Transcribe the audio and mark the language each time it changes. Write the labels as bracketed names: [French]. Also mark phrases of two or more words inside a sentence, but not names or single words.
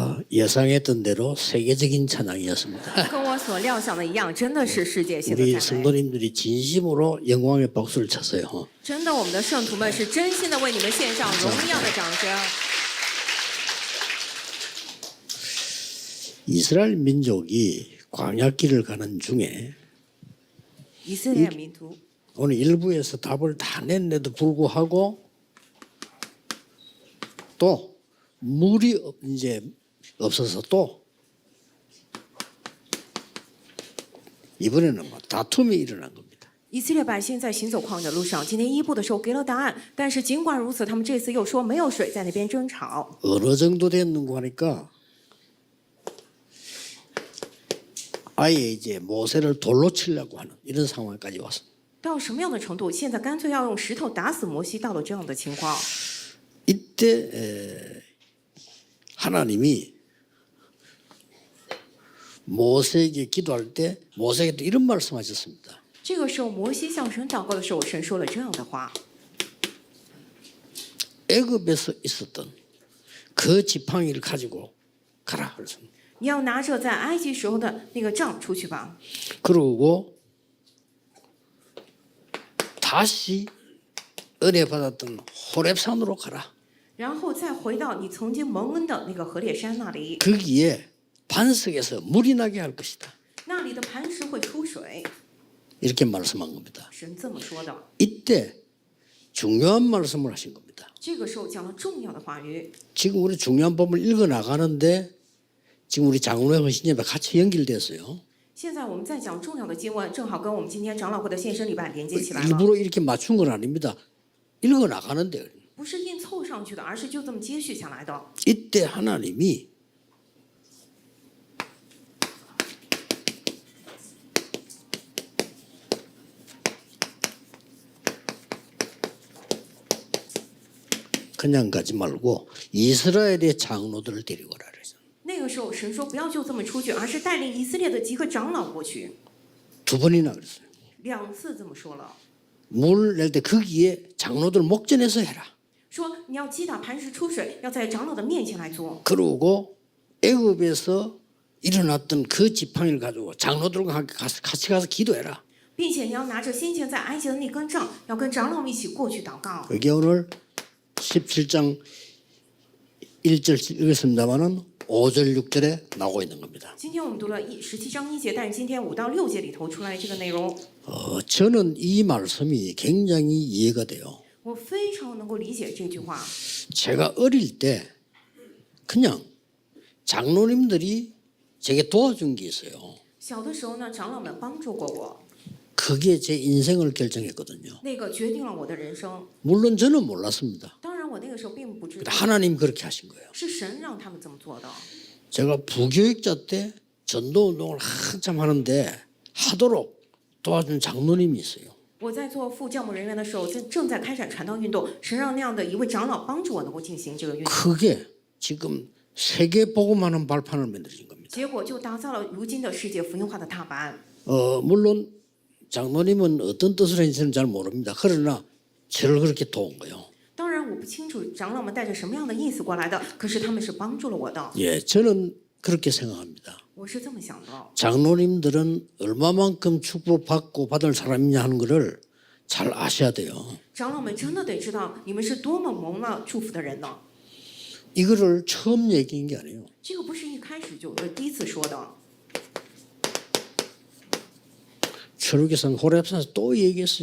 [Korean] 예상했던 대로 세계적인 찬양이었습니다. [Chinese] 跟我所料想的一样，真的是世界性的 [Korean] 우리 [Chinese] 赞美。 [Korean] 성도님들이 진심으로 영광의 박수를 쳤어요. [Chinese] 真的，我们的圣徒们是真心的为你们献上荣耀的掌声。 [Korean] 이스라엘 민족이 광야길을 가는 중에 [Chinese] 以色列民族 [Korean] 오늘 일부에서 답을 다 냈는데도 불구하고 또 물이 이제 없어서 또 이번에는 뭐 다툼이 일어난 겁니다. [Chinese] 以色列百姓在行走旷野的路上，今天一部的时候给了答案，但是尽管如此，他们这次又说没有水，在那边争吵。 [Korean] 어느 정도 됐는고 하니까 아예 이제 모세를 돌로 치려고 하는 이런 상황까지 왔습니다. [Chinese] 到什么样的程度？现在干脆要用石头打死摩西，到了这样的情况。 [Korean] 이때 하나님이 모세에게 기도할 때 모세에게 또 이런 말씀하셨습니다. [Chinese] 这个时候，摩西向神祷告的时候，神说了这样的话： [Korean] 애굽에서 있었던 그 지팡이를 가지고 가라. 그랬습니다. [Chinese] 你要拿着在埃及时候的那个杖出去吧。 [Korean] 그러고 다시 은혜 받았던 호렙산으로 가라. [Chinese] 然后再回到你曾经蒙恩的那个何烈山那里， [Korean] 거기에 반석에서 물이 나게 할 것이다. [Chinese] 那里的磐石会出水。 [Korean] 이렇게 말씀한 겁니다. [Chinese] 神这么说的。 [Korean] 이때 중요한 말씀을 하신 겁니다. [Chinese] 这个时候讲了重要的话语。 [Korean] 지금 우리 중요한 법을 읽어 나가는데 지금 우리 장로회 헌신예배 같이 연결됐어요. [Chinese] 现在我们在讲重要的经文，正好跟我们今天长老会的献身礼拜连接起来了。 [Korean] 일부러 이렇게 맞춘 건 아닙니다. 읽어 나가는데 [Chinese] 不是硬凑上去的，而是就这么接续下来的。 [Korean] 이때 하나님이 그냥 가지 말고 이스라엘의 장로들을 데리고 오라 그래서 [Chinese] 那个时候，神说不要就这么出去，而是带领以色列的几个长老过去。 [Korean] 두 번이나 그랬어요. [Chinese] 2 次这么说了， [Korean] 물 낼 때 거기에 장로들 목전에서 해라. [Chinese] 说你要击打磐石出水，要在长老的面前来做。 [Korean] 그러고 애굽에서 일어났던 그 지팡이를 가지고 장로들과 같이 가서 기도해라. [Chinese] 并且你要拿着先前在埃及的那根杖，要跟长老们一起过去祷告。 [Korean] 그게 오늘 17장 1절 읽었습니다마는 5절 6절에 나오고 있는 겁니다. [Chinese] 今天我们读了17章1节，但是今天5到6节里头出来这个内容， [Korean] 저는 이 말씀이 굉장히 이해가 돼요. [Chinese] 我非常能够理解这句话。 [Korean] 제가 어릴 때 그냥 장로님들이 제게 도와준 게 있어요. [Chinese] 小的时候呢，长老们帮助过我， [Korean] 그게 제 인생을 결정했거든요. [Chinese] 那个决定了我的人生。 [Korean] 물론 저는 몰랐습니다. [Chinese] 当然，我那个时候并不知道， [Korean] 하나님 그렇게 하신 거예요. [Chinese] 是神让他们这么做的。 [Korean] 제가 부교육자 때 전도운동을 한참 하는데 하도록 도와준 장로님이 있어요. [Chinese] 我在做副教牧人员的时候，正在开展传道运动，神让那样的一位长老帮助我能够进行这个运动， [Korean] 그게 지금 세계 복음하는 발판을 만들어진 겁니다. [Chinese] 结果就打造了如今的世界福音化的踏板。 [Korean] 물론 장로님은 어떤 뜻을 했는지는 잘 모릅니다. 그러나 저를 그렇게 도운 거예요. [Chinese] 当然，我不清楚长老们带着什么样的意思过来的，可是他们是帮助了我的。 [Korean] 예, 저는 그렇게 생각합니다. [Chinese] 我是这么想的。 [Korean] 장로님들은 얼마만큼 축복받고 받을 사람이냐 하는 것을 잘 아셔야 돼요. [Chinese] 长老们真的得知道，你们是多么蒙了祝福的人呢？ [Korean] 이거를 처음 얘기한 게 아니에요. [Chinese] 这个不是一开始就第一次说的。 [Korean] 철학에서는 호렙산에서 또 얘기했어요.